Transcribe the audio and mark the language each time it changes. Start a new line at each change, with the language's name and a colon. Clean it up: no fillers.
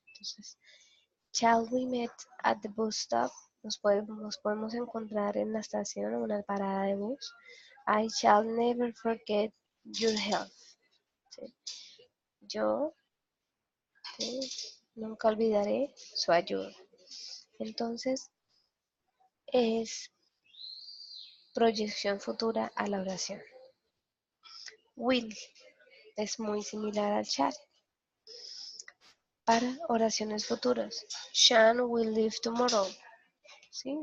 English: Entonces, shall we meet at the bus stop?
Spanish: Nos podemos encontrar en la estación o en una parada de bus.
English: I shall never forget your help.
Spanish: ¿Sí? Yo, ¿sí? Nunca olvidaré su ayuda. Entonces, es proyección futura a la oración. Will es muy similar al shall. Para oraciones futuras,
English: Sean will leave tomorrow.
Spanish: ¿Sí?